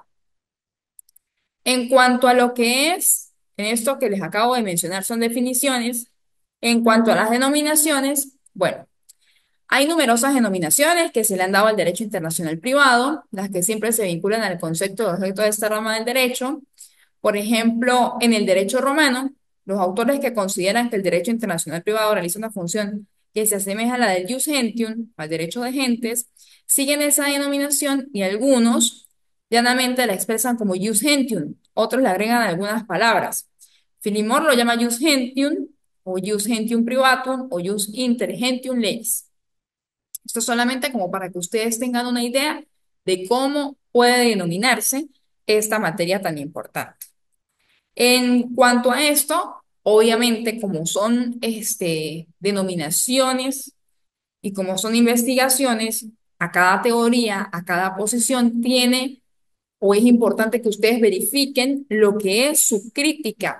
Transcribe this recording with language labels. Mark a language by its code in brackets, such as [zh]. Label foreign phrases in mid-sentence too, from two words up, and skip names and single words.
[es] En cuanto a lo que es, en esto que les acabo de mencionar son definiciones, en cuanto a las denominaciones, bueno, hay numerosas denominaciones que se le han dado al derecho internacional privado, las que siempre se vinculan al concepto de objeto de esta rama del derecho. Por ejemplo, en el derecho romano, los autores que consideran que el derecho internacional privado realiza una función que se asemeja a la del [la] jus gentium, [es] al derecho de gentes, siguen esa denominación y algunos llanamente la expresan como [la] jus gentium, [es] otros le agregan algunas palabras. [la] Filimor [es] lo llama [la] jus gentium, o jus gentium privatum, o jus inter gentium lex. [es] Esto es solamente como para que ustedes tengan una idea de cómo puede denominarse esta materia tan importante. En cuanto a esto, obviamente, como son denominaciones y como son investigaciones, a cada teoría, a cada posición tiene o es importante que ustedes verifiquen lo que es su crítica.